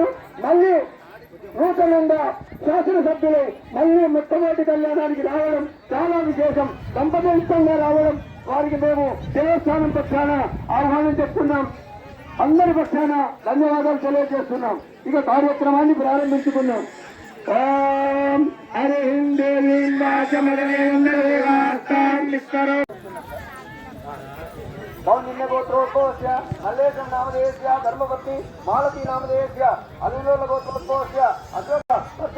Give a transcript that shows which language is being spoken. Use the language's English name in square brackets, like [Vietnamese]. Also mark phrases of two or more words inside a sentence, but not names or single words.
[Telugu] మళ్ళీ నూతనంగా శాసనసభ్యులు మళ్ళీ మొట్టమొదటి కళ్యాణానికి రావడం చాలా విశేషం. దంపతిగా రావడం వారికి మేము దేవస్థానం పక్షాన ఆహ్వానం చెప్తున్నాం. అందరి పక్షాన ధన్యవాదాలు తెలియజేస్తున్నాం. ఇక కార్యక్రమాన్ని ప్రారంభించుకున్నాం. [Sanskrit] कौंडिन्य गोत्रोद्भवस्य मल्लेशं नामधेयस्य धर्मपत्नी मालती नामधेयस्य अलूलोल गोत्रोद्भवस्य अशोक तस्य